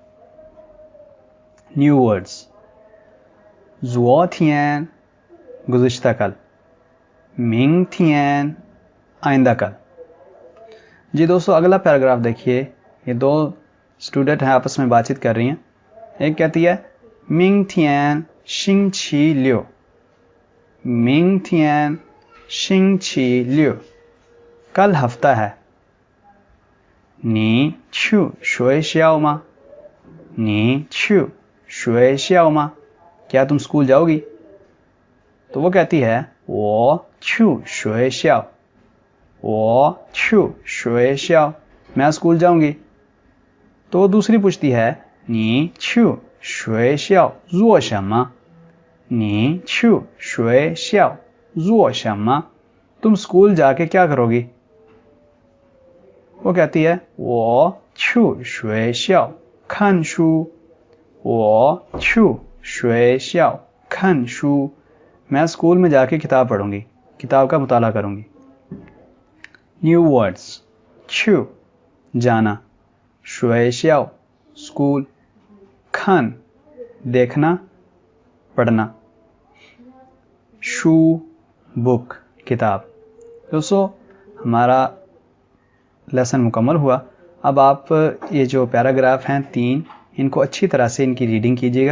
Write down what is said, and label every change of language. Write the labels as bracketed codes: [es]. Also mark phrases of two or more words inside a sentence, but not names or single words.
[en] new words, [hi] 昨天 गुज़िश्ता कल, 明天 आइंदा कल। जी दोस्तों अगला पैराग्राफ देखिए। ये दो स्टूडेंट हैं, आपस में बातचीत कर रही हैं। एक कहती है [zh] 明天星期六， 明天星期六 [hi] कल हफ्ता है। [zh] 你去学校吗？你去学校吗？ [hi] क्या तुम स्कूल जाओगी। तो वो कहती है [zh] 我去学校， 我去学校 [hi] मैं स्कूल जाऊंगी। तो वो दूसरी पूछती है [zh] 你去学校做什么？你去学校做什么？ [hi] तुम स्कूल जाके क्या करोगी। वो कहती है [zh] 我去学校看书， 我去学校看书 [hi] मैं स्कूल में जाके किताब पढ़ूंगी, किताब का मुताला करूंगी। [en] new words [hi] 去 जाना, 学校 स्कूल, 看 देखना पढ़ना, 书 बुक किताब। दोस्तों हमारा लेसन मुकम्मल हुआ। अब आप ये जो पैराग्राफ हैं 3, इनको अच्छी तरह से इनकी रीडिंग कीजिएगा।